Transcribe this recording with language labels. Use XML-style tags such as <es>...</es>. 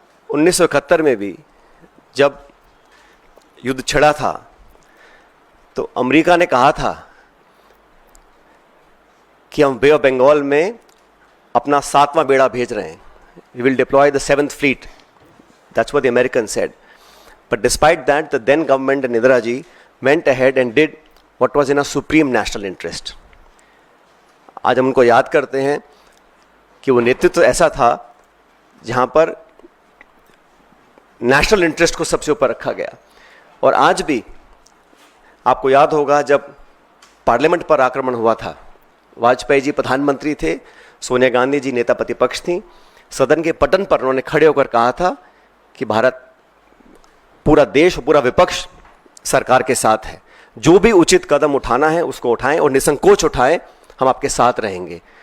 <hi>1971 में भी जब युद्ध छिड़ा था तो अमेरिका ने कहा था कि हम बे ऑफ बंगाल में अपना 7वां बेड़ा भेज रहे हैं,</hi> <en>we will deploy the 7th fleet, that's what the Americans said. But despite that, the then government and Indira ji went ahead and did what was in our supreme national interest.</en> <hi>आज हम उनको याद करते हैं कि वो नेतृत्व ऐसा था जहाँ पर नेशनल इंटरेस्ट को सबसे ऊपर रखा गया। और आज भी आपको याद होगा जब पार्लियामेंट पर आक्रमण हुआ था, वाजपेयी जी प्रधानमंत्री थे, सोनिया गांधी जी नेता प्रतिपक्ष थी, सदन के पटन पर उन्होंने खड़े होकर कहा था कि भारत, पूरा देश और पूरा विपक्ष सरकार के साथ है, जो भी उचित कदम उठाना है उसको उठाएं और निसंकोच उठाएं, हम आपके साथ रहेंगे।</hi>